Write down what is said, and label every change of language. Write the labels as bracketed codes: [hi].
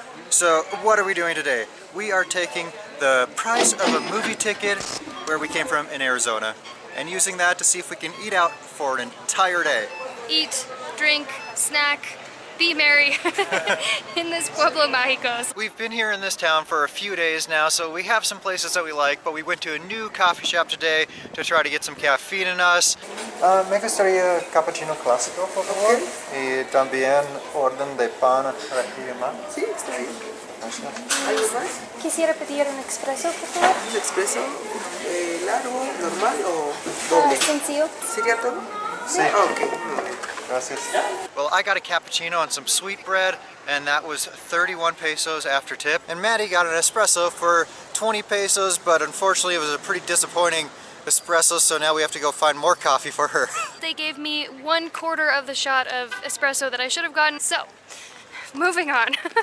[en] So what are we doing today? We are taking the price of a movie ticket where we came from in Arizona and using that to see if we can eat out for an entire day. Eat, drink, snack, be merry in this Pueblo Mágicos. We've been here in this town for a few days now, so we have some places that we like, but we went to a new coffee shop today to try to get some caffeine in us. [es] Me gustaría cappuccino clásico, por favor. Y también orden de pan relleno. Sí, está bien. ¿Algo más? Quisiera pedir un expreso, por favor. ¿Un expreso largo, normal o doble? Sencillo. ¿Sería todo? Sí. Ok. Gracias. [en] Well, I got a cappuccino and some sweet bread, and that was 31 pesos after tip. And Maddie got an espresso for 20 pesos, but unfortunately it was a pretty disappointing espresso, so now we have to go find more coffee for her. They gave me 1/4 of the shot of espresso that I should have gotten, so moving on.